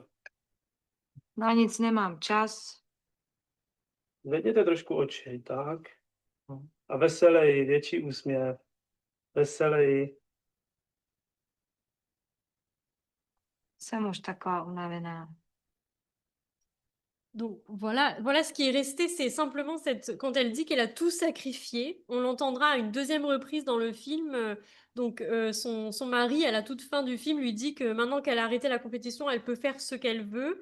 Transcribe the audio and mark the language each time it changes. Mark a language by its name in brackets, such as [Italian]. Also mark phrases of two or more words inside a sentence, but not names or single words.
[Czech] Na nic nemám čas. Zvedněte trošku oči, tak. A veselej, větší úsměv. Veselej. Jsem už taková unavená. [French] Donc voilà ce qui est resté, c'est simplement quand elle dit qu'elle a tout sacrifié. On l'entendra à une deuxième reprise dans le film. Son mari, à la toute fin du film, lui dit que maintenant qu'elle a arrêté la compétition, elle peut faire ce qu'elle veut.